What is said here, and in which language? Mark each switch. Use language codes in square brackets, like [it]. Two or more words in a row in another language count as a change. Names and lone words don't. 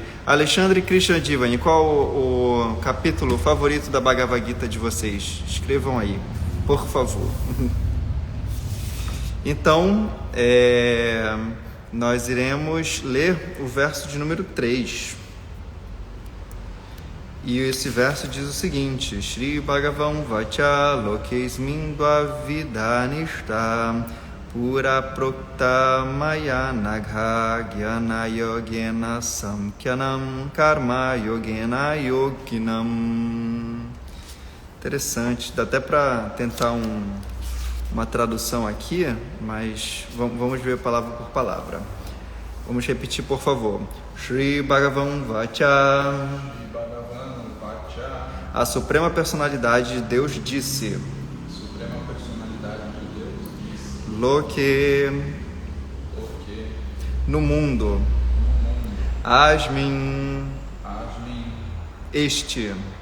[pt] Alexandre e Krishna Divani, qual o capítulo favorito da Bhagavad Gita de vocês? Escrevam aí, por favor. Então, nós iremos ler o verso de número 3. E esse verso diz o seguinte: [sa] Shri Bhagavan Vacha Lokesmin Dvavidanishta Pura Prokta Maya Nagha Gyana Yogena Samkhyanam Karma Yogena Yoginam. [pt] Interessante, dá até para tentar uma tradução aqui, mas vamos ver palavra por palavra. Vamos repetir, por favor. [sa] Shri Bhagavan Vacha, [pt] a Suprema Personalidade de Deus disse: Loke, no mundo, Asmin, este,